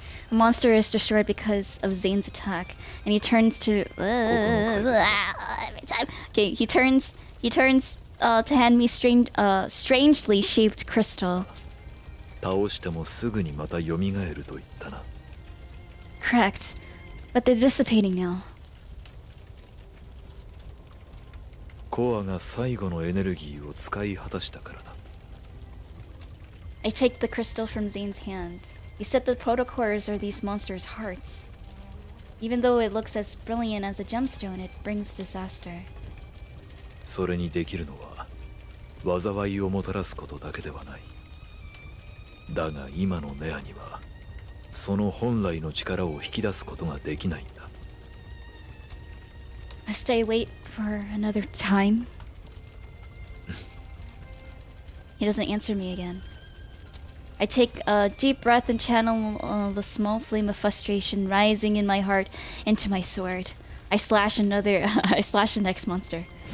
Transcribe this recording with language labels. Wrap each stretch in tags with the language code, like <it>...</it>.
<en>A monster is destroyed because of Zayne's attack, and he turns to every time. Okay, he turns to hand me strangely shaped crystal.</en> <ja>倒してもすぐにまた蘇ると言ったな。</ja> <en>Correct, but they're dissipating now.</en> <ja>コアが最後のエネルギーを使い果たしたからだ。</ja> <en>I take the crystal from Zayne's hand. He said the protocores are these monsters' hearts. Even though it looks as brilliant as a gemstone, it brings disaster.</en> <ja>それにできるのは災いをもたらすことだけではない。だが今のネアにはその本来の力を引き出すことができないんだ。</ja> <en>Must I wait for another time? He doesn't answer me again. I take a deep breath and channel the small flame of frustration rising in my heart into my sword. I slash the next monster.</en>